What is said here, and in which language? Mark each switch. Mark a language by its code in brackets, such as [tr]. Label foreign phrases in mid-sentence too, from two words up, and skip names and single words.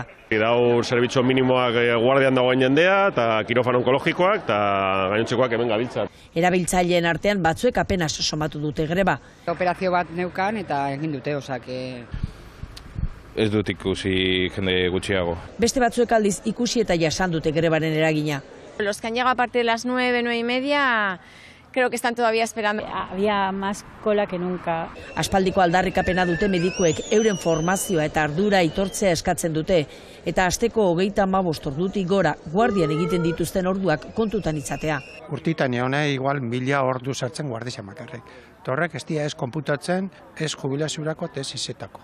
[eu] Daur zerbitzu minimoak guardian dagoen jendea eta kirofano onkologikoak eta gainontzekoak hemen gabiltza. Erabiltzaileen artean batzuek apenas somatu dute greba. Operazio bat neukan eta egin dute, Ez dut ikusi jende gutxiago. Beste batzuek aldiz ikusi eta jasan dute grebaren eragina. [es] Los que han llegado a partir de las 9, 9:30... Creo que están todavía esperando. Había más cola que nunca. [eu] Aspaldiko aldarrikapena dute medikuek euren formazioa eta ardura aitortzea eskatzen dute. Eta asteko 35 ordutik gora guardian egiten dituzten orduak kontutan izatea. Urtitan egon igual 1000 ordu sartzen guardia bakarrik. Horrek ez dira ez konputatzen, ez jubilaziurako, ez izetako.